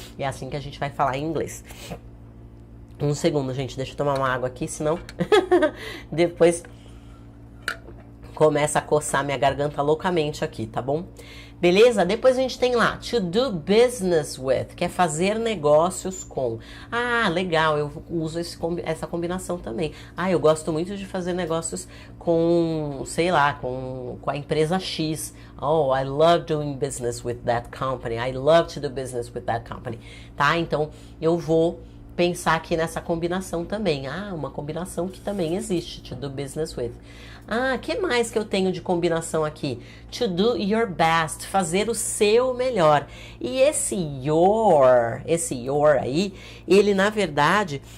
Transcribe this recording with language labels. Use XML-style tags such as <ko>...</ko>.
<pt>É assim que a gente vai falar em inglês. Um segundo, gente, deixa eu tomar uma água aqui, senão depois começa a coçar minha garganta loucamente aqui, tá bom? Beleza? Depois a gente tem lá,</pt> <en>to do business with,</en> <pt>que é fazer negócios com. Ah, legal, eu uso essa combinação também. Ah, eu gosto muito de fazer negócios com, sei lá, com a empresa X.</pt> <en>Oh, I love doing business with that company. I love to do business with that company.</en> <pt>Tá? Então, eu vou pensar aqui nessa combinação também. Ah, uma combinação que também existe,</pt> <en>to do business with.</en> <pt>Ah, que mais que eu tenho de combinação aqui?</pt> <en>To do your best,</en> <pt>fazer o seu melhor. E esse your aí, ele na verdade,</pt>